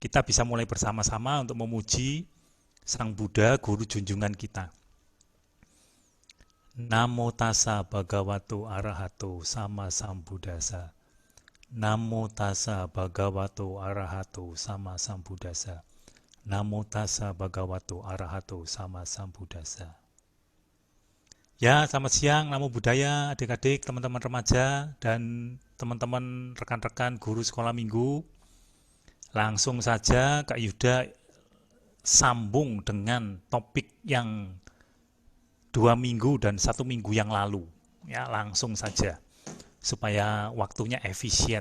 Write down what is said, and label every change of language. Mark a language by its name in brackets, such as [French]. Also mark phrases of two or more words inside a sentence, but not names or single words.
[Indonesian] kita bisa mulai bersama-sama untuk memuji Sang Buddha, guru junjungan kita. [Pali] Namo tassa bhagavato arahato sama sambuddhassa. Namo tassa bhagavato arahato sama sambuddhassa. Namo tassa bhagavato arahato sama sambuddhassa. [Indonesian] Ya, selamat siang, [Pali] namo buddhaya, [Indonesian] adik-adik, teman-teman remaja, dan teman-teman rekan-rekan guru sekolah minggu. Langsung saja Kak Yuda sambung dengan topik yang 2 minggu dan 1 minggu yang lalu. Ya, langsung saja supaya waktunya efisien.